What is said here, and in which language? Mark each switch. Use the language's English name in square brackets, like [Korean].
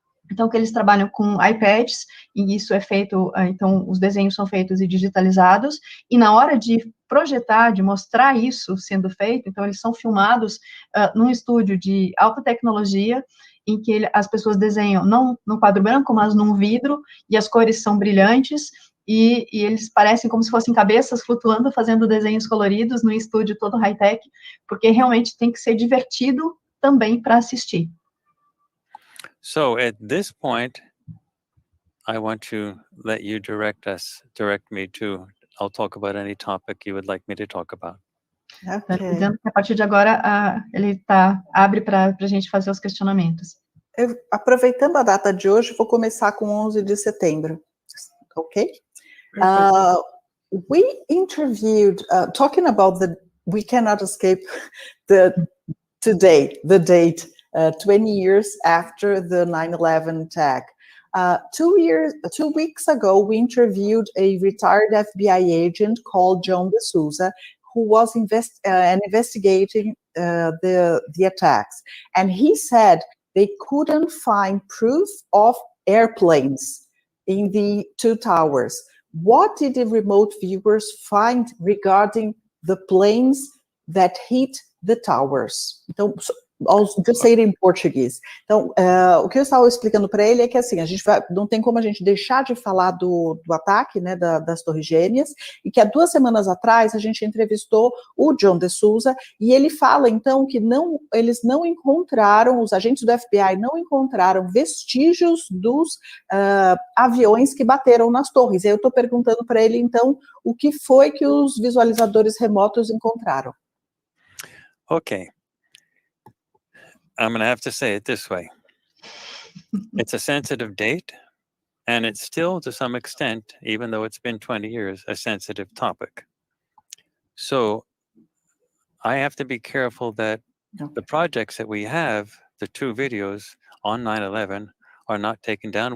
[Portuguese] Então, que eles trabalham com iPads, e isso é feito, então, os desenhos são feitos e digitalizados, e na hora de projetar, de mostrar isso sendo feito, então, eles são filmados num estúdio de alta tecnologia, em que as pessoas desenham não no quadro branco, mas num vidro, e as cores são brilhantes, e eles parecem como se fossem cabeças flutuando, fazendo desenhos coloridos, num estúdio todo high-tech, porque realmente tem que ser divertido também para assistir. [English] So at this point, I want to let you direct me to, I'll talk about any topic you would like me to talk about. Okay. [Portuguese] Dizendo que a partir de agora, ele abre para a gente fazer os questionamentos. Aproveitando a data de hoje, vou começar com 11 de setembro. Ok? [English] We interviewed, talking about we cannot escape the date, 20 years after the 9/11 attack. 2 weeks ago, we interviewed a retired FBI agent called John D'Souza, who was investigating the attacks. And he said they couldn't find proof of airplanes in the two towers. What did the remote viewers find regarding the planes that hit the towers? Então, I'll just say it in português. [Portuguese] Então, o que eu estava explicando para ele é que assim, não tem como a gente deixar de falar do ataque, né, das Torres Gêmeas, e que há 2 semanas atrás a gente entrevistou o John D'Souza, e ele fala então que eles não encontraram, os agentes do FBI não encontraram vestígios dos aviões que bateram nas torres. E eu estou perguntando para ele então o que foi que os visualizadores remotos encontraram. [English] Okay. I'm going to have to say it this way. It's a sensitive date, and it's still, to some extent, even though it's been 20 years, a sensitive topic. So I have to be careful that the projects that we have, the 2 videos on 9/11, are not taken down.